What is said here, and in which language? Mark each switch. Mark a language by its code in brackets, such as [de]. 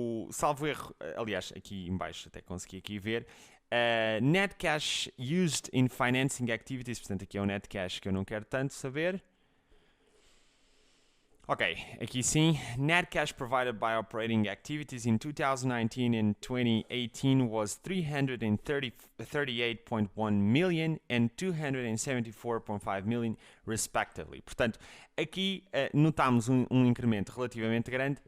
[pt] Salvo erro, aliás, aqui em baixo até consegui aqui ver, [en] net cash used in financing activities, [pt] portanto aqui é o net cash que eu não quero tanto saber. Ok, aqui sim. [en] Net cash provided by operating activities in 2019 and 2018 was 338.1 million and 274.5 million respectively. [pt] Portanto, aqui notamos um incremento relativamente grande.